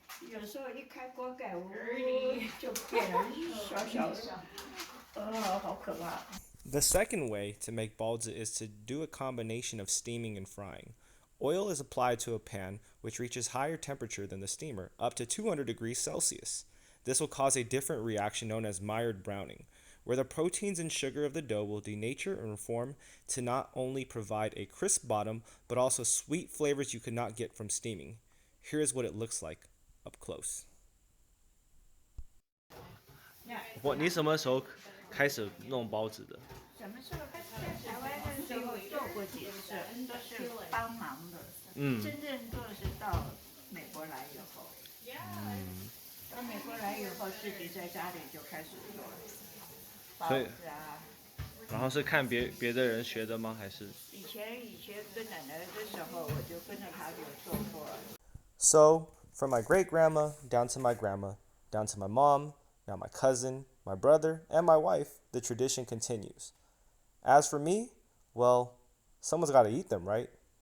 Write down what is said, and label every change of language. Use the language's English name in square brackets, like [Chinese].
[Chinese] 有时候一开锅盖，就变成小小的，好可怕。 [English] The second way to make baozi is to do a combination of steaming and frying. Oil is applied to a pan which reaches higher temperature than the steamer, up to 200 degrees Celsius. This will cause a different reaction known as mired browning, where the proteins and sugar of the dough will denature and reform to not only provide a crisp bottom, but also sweet flavors you could not get from steaming. Here is what it looks like up close. [Chinese] 你什么时候开始弄包子的？什么时候在台湾的时候做过几次，都是帮忙的。真正做是到美国来以后。到美国来以后，自己在家里就开始做包子啊。然后是看别的人学的吗？还是？以前跟奶奶的时候，我就跟着她有做过。 [English] So, from my great-grandma, down to my grandma, down to my mom, now my cousin, my brother, and my wife, the tradition continues. As for me, well, someone's got to eat them, right?